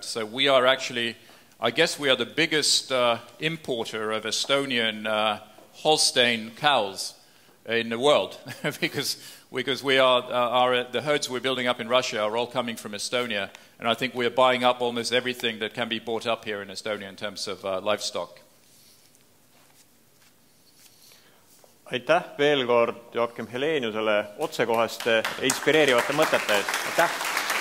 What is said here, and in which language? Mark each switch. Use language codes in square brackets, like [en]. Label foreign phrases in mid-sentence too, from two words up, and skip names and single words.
[en] So we are actually, I guess we are the biggest importer of Estonian Holstein cows in the world because we are the herds we're building up in Russia are all coming from Estonia, and I think we are buying up almost everything that can be bought up here in Estonia in terms of livestock. [et] Aitäh veel kord Joakim Heleniusele otsekohaste ja inspireerivate mõtete eest. Aitäh!